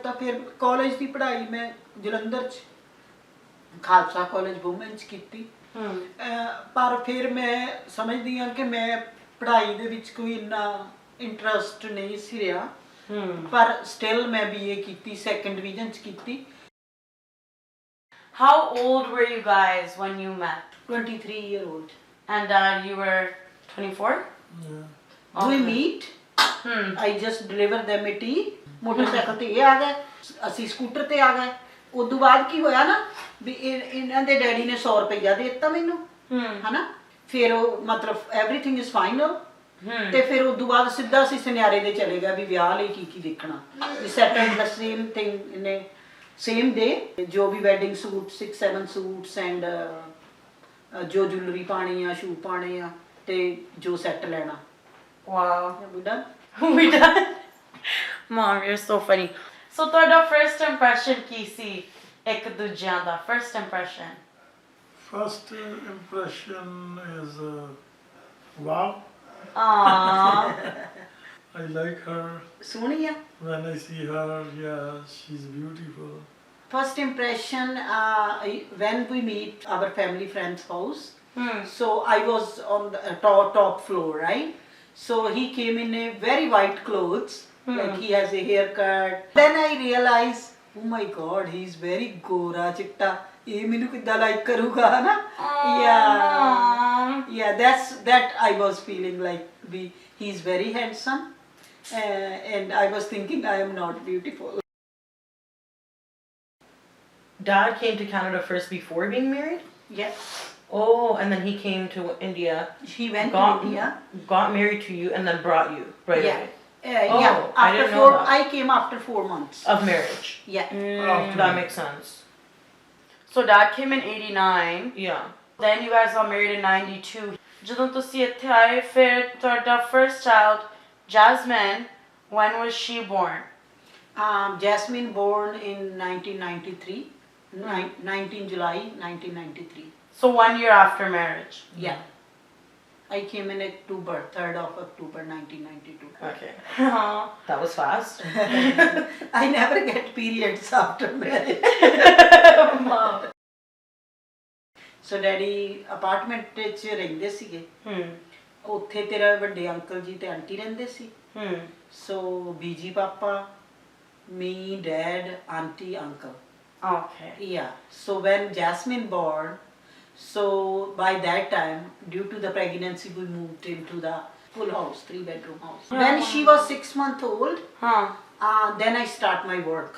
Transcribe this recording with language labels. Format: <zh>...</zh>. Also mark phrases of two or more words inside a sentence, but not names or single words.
<pa>ਤਾਂ ਫਿਰ ਕਾਲਜ ਦੀ ਪੜ੍ਹਾਈ ਮੈਂ ਜਲੰਧਰ 'ਚ ਖਾਲਸਾ ਕਾਲਜ ਵੂਮਨ 'ਚ ਕੀਤੀ। ਪਰ ਫਿਰ ਮੈਂ ਸਮਝਦੀ ਹਾਂ ਕਿ ਮੈਂ ਪੜ੍ਹਾਈ ਦੇ ਵਿੱਚ ਕੋਈ ਇੰਨਾ ਇੰਟਰਸਟ ਨਹੀਂ ਸੀ ਰਿਹਾ, ਪਰ ਸਟਿਲ ਮੈਂ BA ਕੀਤੀ, 2nd ਡਿਵੀਜ਼ਨ 'ਚ ਕੀਤੀ।</pa> <en>How old were you guys when you met? 23 year old. And you were 24? Yeah. Do we meet? I just deliver them a tea.</en> <pa>ਮੋਟਰਸਾਈਕਲ ਤੇ ਇਹ ਆ ਗਏ, ਅਸੀਂ ਸਕੂਟਰ ਤੇ ਆ ਗਏ। ਉਦੋਂ ਬਾਅਦ ਕੀ ਹੋਇਆ ਨਾ ਵੀ ਇਹਨਾਂ ਦੇ ਡੈਡੀ ਨੇ 100 ਰੁਪਇਆ ਦੇ ਦਿੱਤਾ ਮੈਨੂੰ, ਹਨਾ। ਫਿਰ ਉਹ ਮਤਲਬ</pa> <en>everything is final.</en> <pa>ਤੇ ਫਿਰ ਉਦੋਂ ਬਾਅਦ ਸਿੱਧਾ ਅਸੀਂ ਸੁਨਿਆਰੇ ਦੇ ਚਲੇ ਗਏ ਵੀ ਵਿਆਹ ਲਈ ਕੀ ਦੇਖਣਾ।</pa> <en>We settled the same thing in same day,</en> <pa>ਜੋ ਵੀ</pa> <en>wedding suit 6-7 suits and</en> <pa>ਜੋ ਜੁਐਲਰੀ ਪਾਣੀ ਆ, ਸ਼ੂ ਪਾਣੇ ਆ, ਤੇ ਜੋ ਸੈੱਟ ਲੈਣਾ।</pa> <en>Wow. We done? We done? Mom, you're so funny.</en> <pa>So ਤੁਹਾਡਾ</pa> <en>first impression</en> <pa>ਕੀ ਸੀ ਇੱਕ ਦੂਜਿਆਂ ਦਾ?</pa> <en>First impression? First impression is wow. Aww. I like her.</en> <pa>ਸੋਹਣੀ ਆ।</pa> <en>When I see her, yeah, she's beautiful. First impression, when we meet our family friend's house, so I was on the top floor, right? So he came in a very white clothes, like he has a haircut. Then I realized oh my god, he is very</en> <pa>ਗੋਰਾ ਚਿੱਟਾ, ਇਹ ਮੈਨੂੰ ਕਿੱਦਾਂ ਲਾਈਕ ਕਰੂਗਾ ਹਨਾ</pa> <en>yeah that I was feeling like he is very handsome and I was thinking I am not beautiful. Dad came to Canada first before being married? Yes. Oh, and then he came to India. He went to India. Got married to you and then brought you right Yeah. away. Yeah. I didn't know that. I came after 4 months. Of marriage. Yeah. That makes sense. So dad came in 89. Yeah. Then you guys got married in 92.</en> <pa>ਜਦੋਂ ਤੁਸੀਂ ਇੱਥੇ ਆਏ ਫਿਰ ਤੁਹਾਡਾ</pa> <en>first child, Jasmine, when was she born? Jasmine born in 1993. 19 July 1993. So 1 year after marriage. Yeah. I came in October, 3rd of October 1992. Okay. That was fast. I never get periods after marriage. Mom. So daddy apartment</en> <pa>ਵਿੱਚ ਰਹਿੰਦੇ ਸੀਗੇ ਉੱਥੇ ਤੇਰਾ ਵੱਡੇ ਅੰਕਲ ਜੀ ਤੇ ਆਂਟੀ ਰਹਿੰਦੇ ਸੀ so ਬੀਜੀ ਪਾਪਾ</pa> <en>me dad auntie uncle. Okay. Yeah. So when Jasmine born, so by that time, due to the pregnancy, we moved into the full house, 3-bedroom house. When she was 6 months old, then I start my work.</en>